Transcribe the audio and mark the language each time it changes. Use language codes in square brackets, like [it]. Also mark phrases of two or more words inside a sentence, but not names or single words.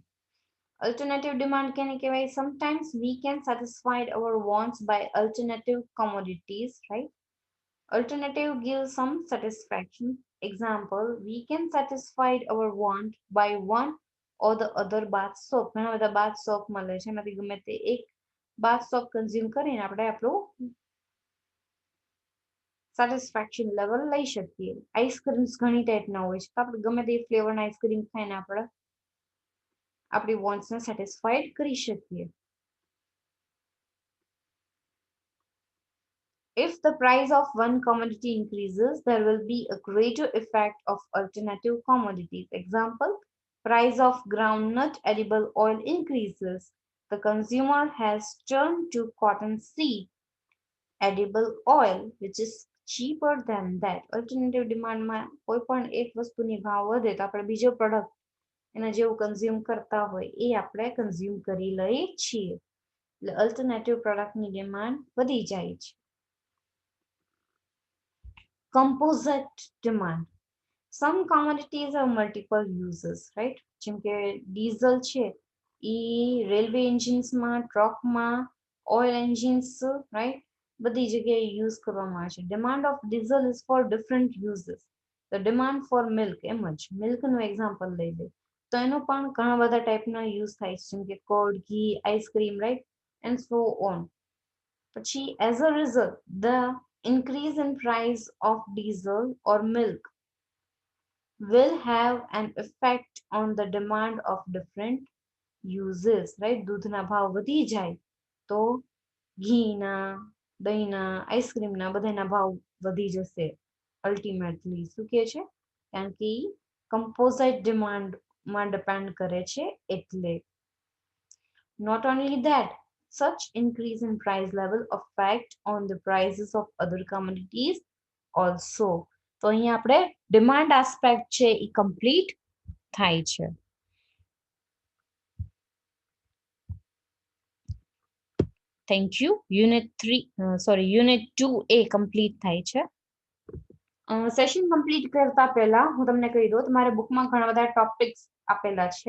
[en] Alternative demand can kehvai sometimes we can satisfy our wants by alternative commodities right alternative gives some satisfaction example we can satisfy our want by one or the other bath soap [gu] ઘણા બધા [en] bath soap [gu] મળે છે એમાંથી ગમે તે એક [en] bath soap consume [gu] કરીને આપણે આપણું [en] satisfaction level [gu] લઈ શકીએ આઈસ્ક્રીમ્સ ઘણી ટાઈપના હોય છે તો આપણે ગમે તે ફ્લેવરના આઈસ્ક્રીમ ખાઈને આપણે આપણી વોન્ટ્સને સેટિસ્ફાઈડ કરી શકીએ [en] if the price of one commodity increases there will be a greater effect of alternative commodities example Price of groundnut edible oil increases. The consumer has turned to cottonseed edible oil, which is cheaper than that. [gu] Alternative ડિમાન્ડમાં કોઈ પણ એક વસ્તુની ભાવ વધે તો આપણે બીજો પ્રોડક્ટ એના જેવું કન્ઝ્યુમ કરતા હોય એ આપણે કન્ઝ્યુમ કરી લઈએ છીએ. એટલે અલ્ટરનેટિવ પ્રોડક્ટની ડિમાન્ડ વધી જાય છે. [en] Composite demand. Some commodities have multiple uses, right? [gu] જેમ કે ડીઝલ છે એ રેલવે એન્જિન્સમાં, ટ્રકમાં, [en] oil engines, [gu] રાઈટ, બધી જગ્યાએ યુઝ કરવામાં આવે છે. [en] Demand of diesel is for different uses. The demand for milk, [gu] એમ જ મિલ્કનું એક્ઝામ્પલ લઈ લે તો એનો પણ ઘણા બધા ટાઈપના યુઝ થાય છે, જેમ કે કર્ડ, ઘી, આઈસ્ક્રીમ, રાઈટ, [en] and so on. પછી as a result the increase in price of diesel or milk will have an effect on the demand of different uses, right? [gu] દૂધના ભાવ વધી જાય તો ઘીના, દહીંના, આઈસ્ક્રીમના બધાના ભાવ વધી જશે અલ્ટિમેટલી. શું કહે છે? કારણ કે કમ્પોઝાઇટ ડિમાન્ડમાં ડિપેન્ડ કરે છે એટલે. [en] Not only that, such increase in price level affect on the prices of other commodities also. [gu] તો અહીંયા આપણે [en] demand aspect [gu] છે એ કમ્પ્લીટ થાય છે. [en] thank you. [gu] યુનિટ 2A કમ્પ્લીટ થાય છે. સેશન કમ્પ્લીટ કરતા પહેલા હું તમને કહી દઉં, તમારે બુકમાં ઘણા બધા ટોપિક્સ આપેલા છે.